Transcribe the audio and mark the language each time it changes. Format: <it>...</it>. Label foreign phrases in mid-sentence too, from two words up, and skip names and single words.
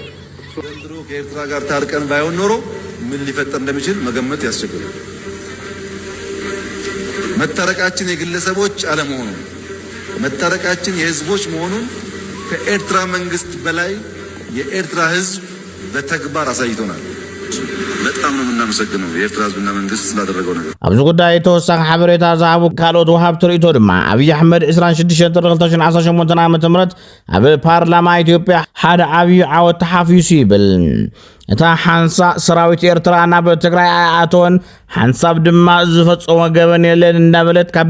<am>ዘንድሮ ከኤርትራ ጋር ታርቀን ባይሆን ኖሮ ምን ሊፈጠር እንደሚችል መገመት ያስቸግራል። መታረቃችን የግለሰቦች አለመሆኑ መታረቃችን የህዝቦች መሆኑን ከኤርትራ መንግስት በላይ የኤርትራ ህዝብ በተግባር አሳይቶናል። በጣም ነው የምናመሰግነው የኤርትራ ህዝብና መንግስት ስላደረገው ነገር።</am> <ti>ኣብዚ ጉዳይ ተወሳኺ ሓበሬታ ዝሃቡ ካልኦት ወሃብቲ ርእይቶ ድማ አብይ አሕመድ 26 ጥሪ 2018 ዓ.ም ኣብ ፓርላማ ኢትዮጵያ ሓደ ዓብዪ ዓወት ተሓፊሱ ይብል እታ ሓንሳ ሰራዊት ኤርትራ ናብ ትግራይ ኣተወን ሓንሳብ ድማ ዝፈፀሞ ገበን የለን እንዳበለት ካብ</ti>